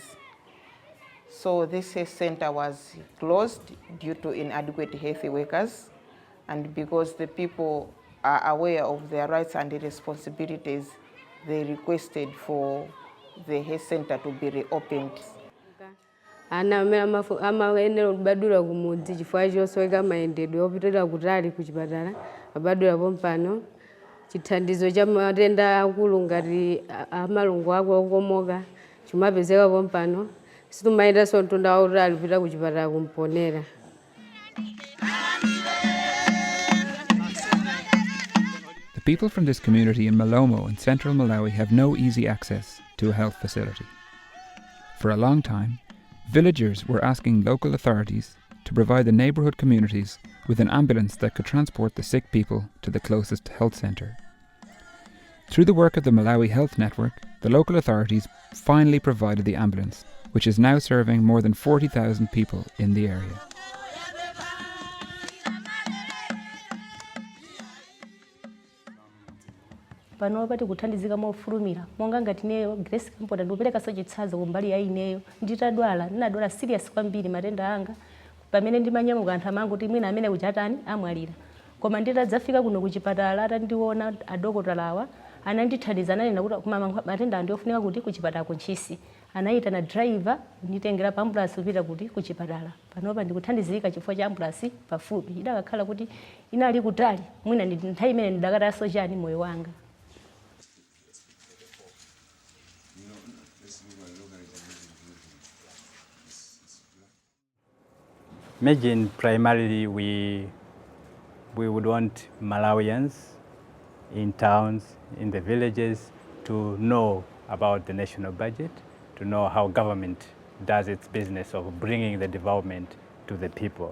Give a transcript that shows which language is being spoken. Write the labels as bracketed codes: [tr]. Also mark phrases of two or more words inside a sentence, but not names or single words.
[en] So this health center was closed due to inadequate health workers, and because the people are aware of their rights and responsibilities, they requested for the health center to be reopened. [ny] Ana amaenera kubadula kumudzi chifukwa chosoweka mayendedwe opitira kutali kuchipatala abadula pompano chithandizo cha matenda akulu ngati amalungo ako okomoka chimapezeka pompano situmayenda mtunda wautali kupita kuchipatala kumponera. [en] The people from this community in Malomo in central Malawi have no easy access to a health facility. For a long time, villagers were asking local authorities to provide the neighbourhood communities with an ambulance that could transport the sick people to the closest health centre. Through the work of the Malawi Health Network, the local authorities finally provided the ambulance, which is now serving more than 40,000 people in the area. [ny] Pano pati kuthandizika mofulumira monga ngati neyo Grace Kampota ndikupereka chitsanzo kumbali ya ineyo ndinadwala serious kwambiri matenda anga pamene ndimanyamuka anthu amangu kuti mwina amene kujatani amwalira koma nditadzafika kuno kuchipatala atandiona adokotalawa anandithandiza ananena kuti kuma matenda andiofunika kuti kuchipatala kunchisi anayitana driver nditengera pa ambulance kupita kuti kuchipatala panopa ndikuthandizika chifukwa cha ambulance pafupi idakakhala kuti inali kutali mwina nthawi imene ndidakataso chani moyo wanga. [en] Imagine primarily we would want Malawians in towns, in the villages, to know about the national budget, to know how government does its business of bringing the development to the people.